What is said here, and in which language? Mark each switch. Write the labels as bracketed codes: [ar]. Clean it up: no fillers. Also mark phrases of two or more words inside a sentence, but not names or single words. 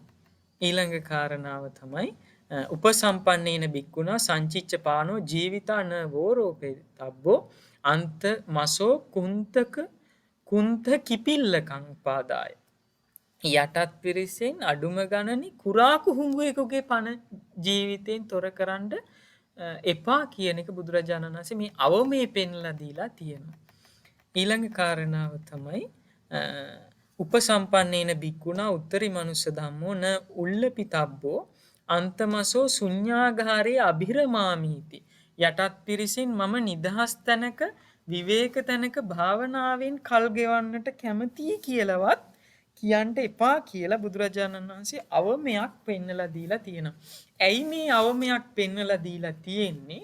[si] ඊළඟ කාරණාව තමයි [pi] උපසම්පන්නේන බික්කුණා සංචිච්ච පානෝ ජීවිතාන වෝරෝපේ තබ්බෝ අන්ත මසෝ කුන්ත කිපිල්ලකං පාදාය. [si] යටත් පිරිසෙන් අඩුම ගණනි කුරා කුහුඹුවෙකුගේ පණ ජීවිතයෙන් තොර කරන්න එපා කියන එක බුදුරජාණන් වහන්සේ මේ අවමේ පෙන්ලා දීලා තියෙනවා. ඊළඟ කාරණාව තමයි [pi] උපසම්පන්නේන බික්කුණා උත්තරී මනුස්ස ධම්මෝ න උල්ලපිතබ්බෝ අන්තමසෝ ශුඤ්ඤාගාරේ අභිරමාමීති. [si] යටත් පිරිසින් මම නිදහස් තැනක විවේක තැනක භාවනාවෙන් කල් ගෙවන්නට කැමතියි කියලාවත් කියන්න එපා කියලා බුදුරජාණන් වහන්සේ අවමයක් පෙන්නලා දීලා තියෙනවා. ඇයි මේ අවමයක් පෙන්නලා දීලා තියෙන්නේ?